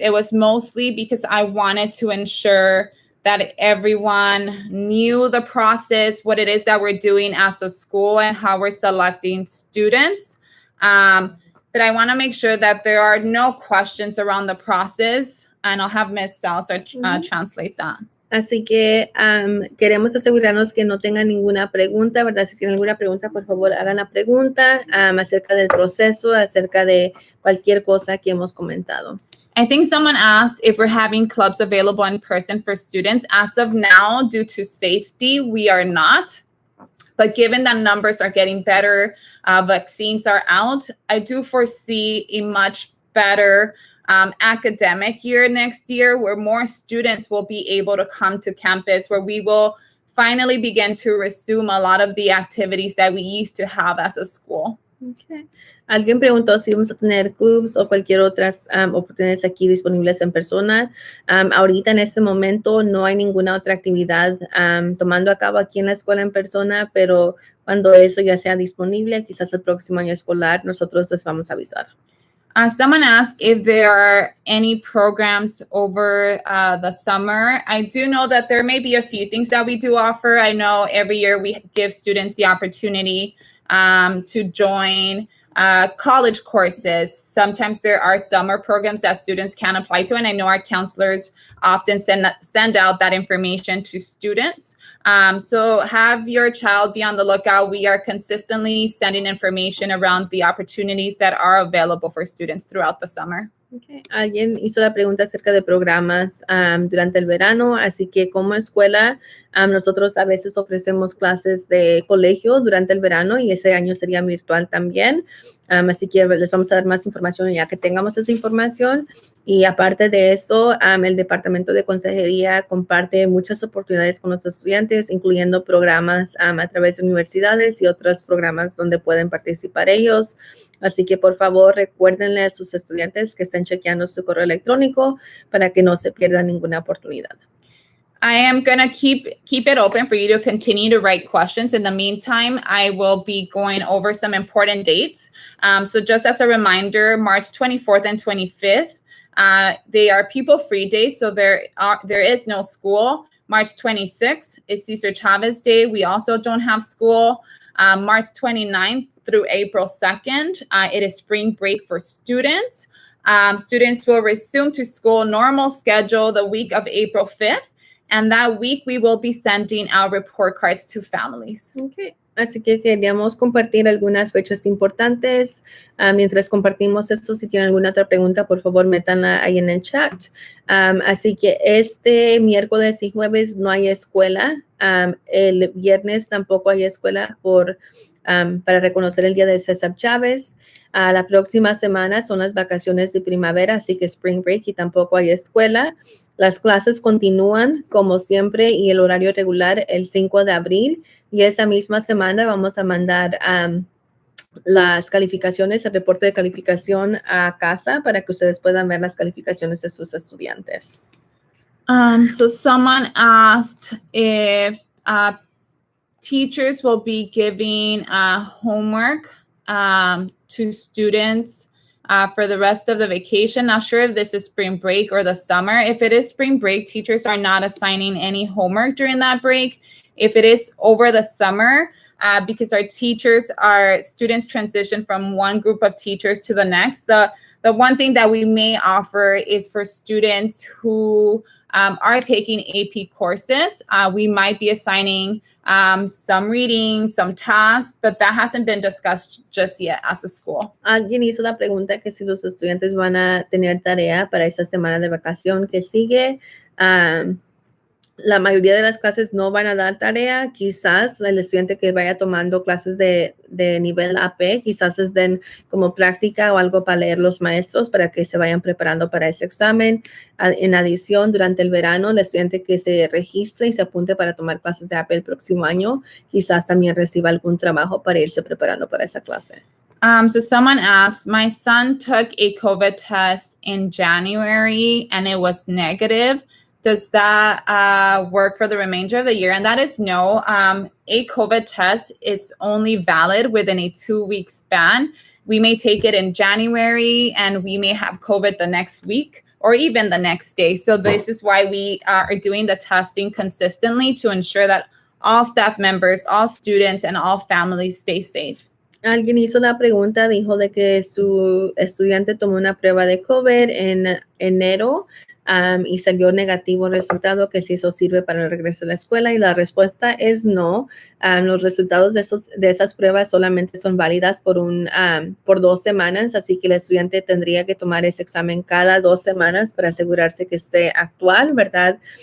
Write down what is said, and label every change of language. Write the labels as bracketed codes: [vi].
[en] It was mostly because I wanted to ensure that everyone knew the process, what it is that we're doing as a school, and how we're selecting students. But I want to make sure that there are no questions around the process, and I'll have Ms. Salazar translate that. [es] Así que queremos asegurarnos que no tengan ninguna pregunta, ¿verdad? Si tienen alguna pregunta, por favor, hagan la pregunta acerca del proceso, acerca de cualquier cosa que hemos comentado. [en] I think someone asked if we're having clubs available in person for students. As of now, due to safety, we are not. But given that numbers are getting better, vaccines are out, I do foresee a much better academic year next year, where more students will be able to come to campus, where we will finally begin to resume a lot of the activities that we used to have as a school. Okay. [es] Alguien preguntó si vamos a tener clubs o cualquier otras oportunidades aquí disponibles en persona. Ahorita en este momento no hay ninguna otra actividad tomando a cabo aquí en la escuela en persona, pero cuando eso ya sea disponible, quizás el próximo año escolar, nosotros les vamos a avisar. [en] Someone asked if there are any programs over the summer. I do know that there may be a few things that we do offer. I know every year we give students the opportunity to join college courses. Sometimes there are summer programs that students can apply to, and I know our counselors often send out that information to students. So have your child be on the lookout. We are consistently sending information around the opportunities that are available for students throughout the summer. Okay. [es] Alguien hizo la pregunta acerca de programas durante el verano, así que como escuela nosotros a veces ofrecemos clases de colegio durante el verano y ese año sería virtual también, así que les vamos a dar más información ya que tengamos esa información. Y aparte de eso, el Departamento de Consejería comparte muchas oportunidades con los estudiantes, incluyendo programas a través de universidades y otros programas donde pueden participar ellos. Así que, por favor, recuérdenle a sus estudiantes que estén chequeando su correo electrónico para que no se pierdan ninguna oportunidad. [en] I am going to keep it open for you to continue to write questions. In the meantime, I will be going over some important dates. So just as a reminder, March 24th and 25th, they are people-free days, so there is no school. March 26th is Cesar Chavez Day. We also don't have school. March 29th through April 2nd, it is spring break for students. Students will resume to school normal schedule the week of April 5th. And that week, we will be sending out report cards to families. Okay. [es] Así que queríamos compartir algunas fechas importantes. Mientras compartimos esto, si tienen alguna otra pregunta, por favor, métanla ahí en el chat. Así que este miércoles y jueves no hay escuela. El viernes tampoco hay escuela para reconocer el día de César Chávez. La próxima semana son las vacaciones de primavera, así que spring break y tampoco hay escuela. Las clases continúan como siempre y el horario regular el 5 de abril. Y esta misma semana vamos a mandar las calificaciones, el reporte de calificación a casa para que ustedes puedan ver las calificaciones de sus estudiantes. [en] So someone asked if teachers will be giving homework to students for the rest of the vacation. Not sure if this is spring break or the summer. If it is spring break, teachers are not assigning any homework during that break. If it is over the summer, because our students transition from one group of teachers to the next, the one thing that we may offer is for students who are taking AP courses, we might be assigning some reading, some tasks, but that hasn't been discussed just yet as a school. [es] Alguien hizo la pregunta que si los estudiantes van a tener tarea para esa semana de vacación que sigue. La mayoría de las clases no van a dar tarea. Quizás el estudiante que vaya tomando clases de nivel AP, quizás les den como práctica o algo para leer los maestros para que se vayan preparando para ese examen. En adición, durante el verano, el estudiante que se registre y se apunte para tomar clases de AP el próximo año, quizás también reciba algún trabajo para irse preparando para esa clase. [en] So someone asked, my son took a COVID test in January and it was negative. does that work for the remainder of the year? And that is no. A COVID test is only valid within a 2-week span. We may take it in January and we may have COVID the next week or even the next day. So this is why we are doing the testing consistently to ensure that all staff members, all students, and all families stay safe. [es] Alguien hizo la pregunta, dijo de que su estudiante tomó una prueba de COVID en enero y salió negativo el resultado, que si eso sirve para el regreso a la escuela, y la respuesta es no. Los resultados de esas pruebas solamente son válidas por 2 semanas, así que el estudiante tendría que tomar ese examen cada 2 semanas para asegurarse que esté actual, ¿verdad?